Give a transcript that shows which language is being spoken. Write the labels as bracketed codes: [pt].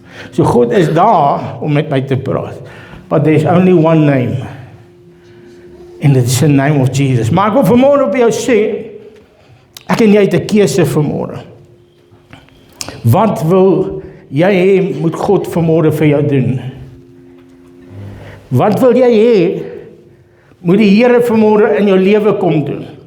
[af] So God is daar om met my te praat. [en] But there's only one name. And it's the name of Jesus. [af] Maar ek wil vanmôre op jou sê, ek en jy het 'n keuse vanmôre. Wat wil jy hê moet God vanmôre vir jou doen? Wat wil jy hê moet die Here vanmôre in jou lewe kom doen?